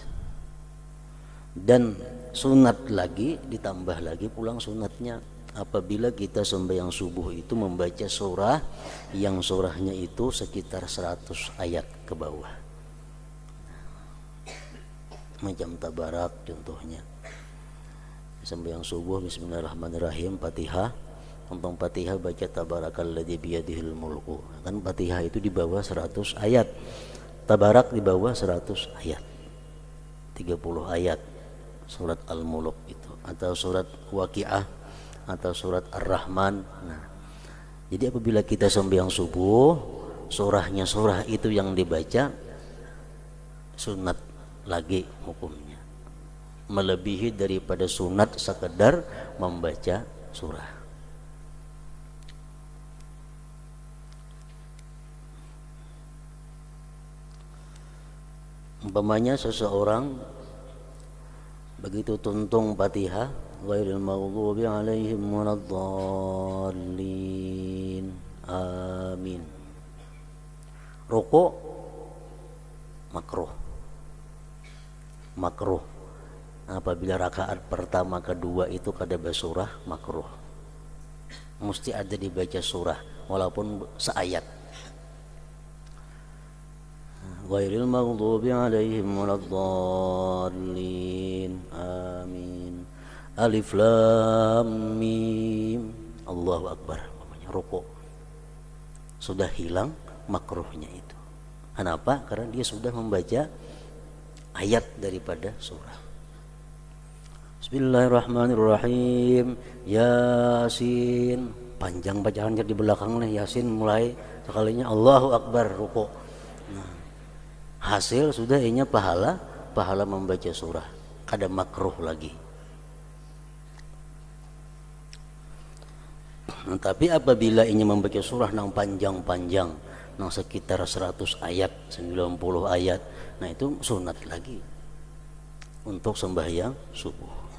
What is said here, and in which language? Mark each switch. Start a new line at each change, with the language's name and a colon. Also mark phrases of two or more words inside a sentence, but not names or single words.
Indonesian: Dan sunat lagi, ditambah lagi pulang sunatnya apabila kita sembahyang subuh itu membaca surah yang surahnya itu sekitar 100 ayat ke bawah, macam Tabarak contohnya. Sembahyang subuh bismillahirrahmanirrahim, Fatihah, tentang Fatihah baca
Arabic: تبارك الذي بيده الملك.
Indonesian: Kan Fatihah itu di bawah 100 ayat, Tabarak di bawah 100 ayat, 30 ayat surat Al-Mulk itu, atau surat Waqiah atau surat Ar-Rahman. Nah, jadi apabila kita sembahyang subuh, surahnya surah itu yang dibaca, sunat lagi hukumnya, melebihi daripada sunat sekedar membaca surah. Umpamanya seseorang begitu tuntung Fatihah,
Arabic: غير المغضوب عليهم waladdallin,
Indonesian: amin, rukuk makruh apabila rakaat pertama kedua itu kada basurah, makruh, mesti ada dibaca surah walaupun seayat.
Arabic: غير المغضوب عليهم ولا الضالين آمين الم الله أكبر.
Indonesian: Namanya rukuk sudah hilang makruhnya itu. Kenapa? Karena dia sudah membaca ayat daripada surah. Bismillahirrahmanirrahim, Yasin, panjang bacaannya di belakang nih, Yasin mulai sekalinya
Arabic: الله أكبر,
Indonesian: rukuk. Nah, hasil sudah pahala membaca surah, kada makruh lagi. Tapi apabila ingin membaca surah yang panjang-panjang, yang sekitar 100 ayat, 90 ayat, nah itu sunat lagi untuk sembahyang subuh.